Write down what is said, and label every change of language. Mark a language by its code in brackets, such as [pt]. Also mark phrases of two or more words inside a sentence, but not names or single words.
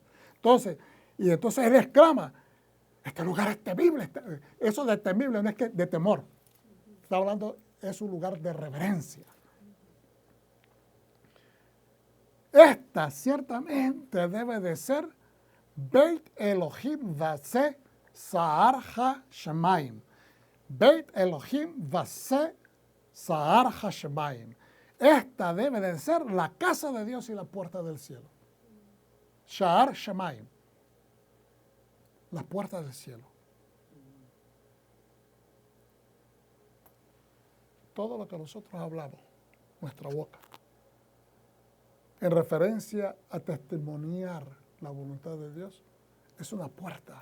[es] Entonces él exclama, este lugar es temible. Eso de temible no es que de temor, está hablando, es un lugar de reverencia. Esta ciertamente debe de ser [he] בית אלוהים וזה שער השמים. בית אלוהים וזה שער השמים. [es] Esta debe de ser la casa de Dios y la puerta del cielo. [he] שער שמים. [es] La puerta del cielo. todo lo que nosotros hablamos, nuestra boca, en referencia a testimoniar la voluntad de Dios, es una puerta.